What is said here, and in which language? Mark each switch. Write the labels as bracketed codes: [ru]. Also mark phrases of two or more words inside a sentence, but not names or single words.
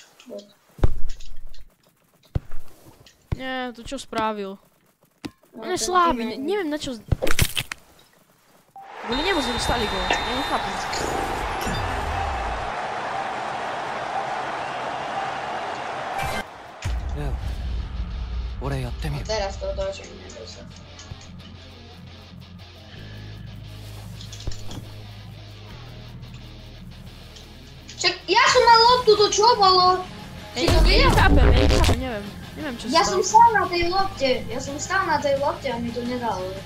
[sk] Nie, to čo spravil? No, On je slabý, neviem na čo... Kvôli nemu sme dostali gól, ja nechápem. Leo, [ja] 俺やってみる。 [sk] Teraz to otočím, neboj sa. Čak, ja som mal loptu, to čo bolo? Si to videl? Neviem. Neviem čo Ja sa som stalo. stál na tej lopte a mi to nedalo.